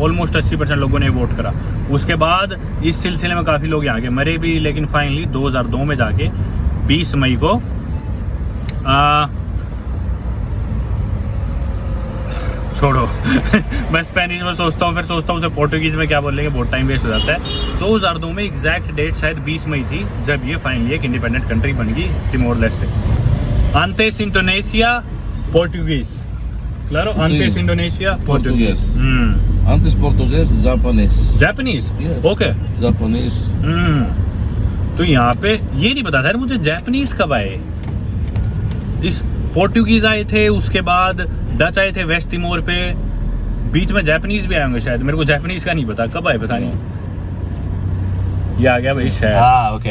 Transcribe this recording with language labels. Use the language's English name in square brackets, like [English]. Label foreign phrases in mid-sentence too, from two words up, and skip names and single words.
[Hindi] ऑलमोस्ट 80% लोगों ने वोट करा। उसके बाद इस सिलसिले में काफ़ी लोग यहाँ के मरे भी, लेकिन फाइनली 2002 में जाके 20 मई को छोड़ो मैं स्पेनिश में सोचता हूँ, फिर सोचता हूँ उसे पोर्टुगीज में क्या बोलेंगे, बहुत [English] time waste [Hindi] हो जाता है। 2002 में [English] exact date [Hindi] शायद 20 मई थी जब ये फाइनली एक [English] independent country [Hindi] बन गई, तिमोर लेस्टे। [Portuguese] Antes Indonesia, Português. Claro, antes Sim. Indonesia, Português. Antes português, japonês. [English] Japanese? Yes. Okay. [Portuguese] Japonês. [Hindi] तो यहाँ पे ये नहीं पता था यार मुझे जापानीज कब आए। इस पोर्टुगीज आए थे, उसके बाद डच आए थे वेस्ट तिमोर पे, बीच में जापानीज भी आए होंगे शायद, मेरे को जापानीज का नहीं पता कब आए, पता नहीं। ये आ गया भाई शायद, हाँ ओके।